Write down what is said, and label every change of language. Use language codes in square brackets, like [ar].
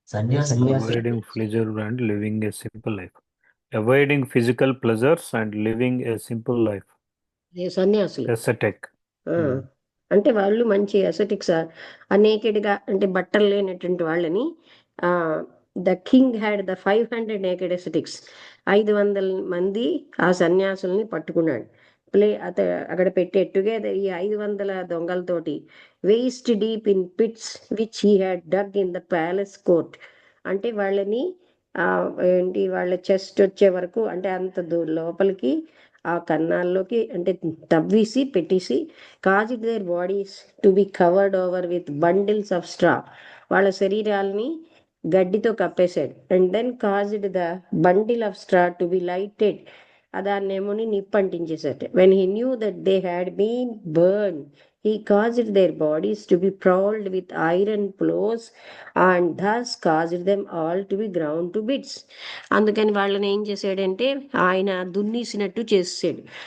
[en] Avoiding pleasure and living a simple life. Avoiding physical pleasures and living a simple life. [te] సన్యాసులు. [en] Ascetic. [te] అంటే వాళ్ళు మంచి ఎసెటిక్స్, నేకెడ్గా అంటే బట్టలు లేనటువంటి వాళ్ళని. [en] the king had the 500 naked ascetics, [te] 500 మంది ఆ సన్యాసుల్ని పట్టుకున్నాడు. [en] అక్కడ పెట్టే టుగెదర్ ఈ 500 దొంగలతోటి. Waist deep in pits which he had dug in the palace court, [te] అంటే వాళ్ళని ఏంటి వాళ్ళ చెస్ట్ వచ్చే వరకు, అంటే అంత లోపలికి ఆ కన్నాల్లోకి అంటే తవ్వేసి పెట్టేసి, [en] caused their bodies to be covered over with bundles of straw, [te] వాళ్ళ శరీరాలని గడ్డితో కప్పేశాడు. [en] and then caused the bundle of straw to be lighted, [te] దాన్నేమోని నిప్పంటించేశాడు. [en] When he knew that they had been burn, he caused their bodies to be prowled with iron plows and thus caused them all to be ground to bits. [te] అందుకని వాళ్ళని ఏం చేశాడంటే ఆయన దున్నేసినట్టు చేసాడు.